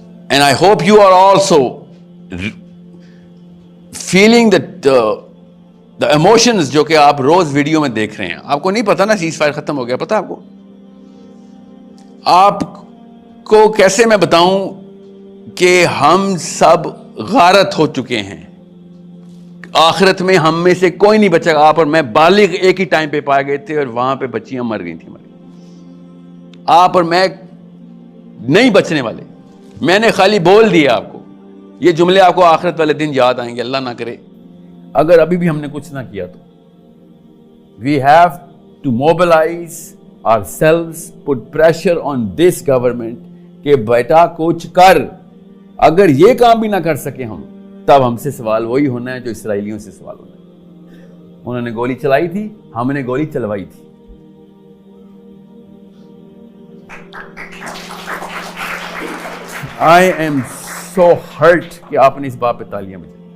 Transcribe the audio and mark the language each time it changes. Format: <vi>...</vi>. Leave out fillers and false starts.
<en>And I hope you are also feeling that the emotions</en> <ur>جو کہ آپ روز video میں دیکھ رہے ہیں. آپ کو نہیں پتا نا سیز فائر ختم ہو گیا, پتا آپ کو؟ آپ کو کیسے میں بتاؤں کہ ہم سب غارت ہو چکے ہیں. آخرت میں ہم میں سے کوئی نہیں بچے گا. آپ اور میں بالغ ایک ہی ٹائم پہ پائے گئے تھے اور وہاں پہ بچیاں مر گئی تھیں. آپ اور میں نہیں بچنے والے. میں نے خالی بول دیا آپ کو. یہ جملے آپ کو آخرت والے دن یاد آئیں گے, اللہ نہ کرے اگر ابھی بھی ہم نے کچھ نہ کیا تو.</ur> <en>We have to mobilize ourselves, put pressure on this government</en> <ur>کہ بیٹا کچھ کر. اگر یہ کام بھی نہ کر سکے ہم, تب ہم سے سوال وہی ہونا ہے جو اسرائیلیوں سے سوال ہونا ہے. انہوں نے گولی چلائی تھی, ہم نے گولی چلوائی تھی.</ur> <en>I am so hurt</en> <ur>کہ آپ نے اس بات پہ تالیاں بجائیں.</ur>